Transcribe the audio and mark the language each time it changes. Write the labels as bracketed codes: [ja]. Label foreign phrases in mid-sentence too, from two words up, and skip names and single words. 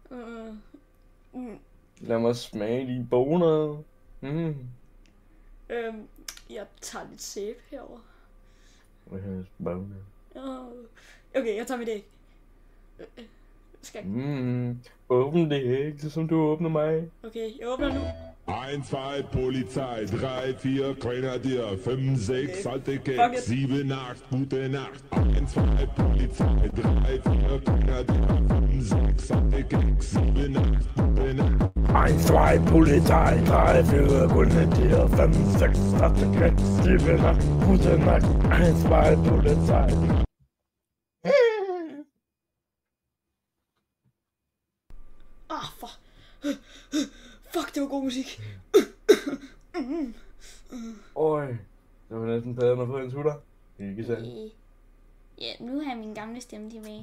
[da] Lad mig smage dine boner. Jeg tager lidt sæbe herover. Boner. Okay, jeg tager mit æg. Skal Åbn det æg, som du åbner mig. Okay, jeg åbner nu. [de] 1, 2, Polizei, 3, 4, Grenadier, 5, 6, alte Keks, 7, 8, gute Nacht. 1, 2, Polizei, 3, 4, Grenadier, 5, 6, alte Keks, 7, 8, gute Nacht. 1, 2, Polizei, 3, 4, Grenadier, 5, 6, alte Keks, 7, 8, gute Nacht. 1, 2, Polizei. [da] Fuck, det var god musik. Øj, det var næsten bedre end at få en tutter. Ikke sandt? Ja, nu har jeg min gamle stemme tilbage.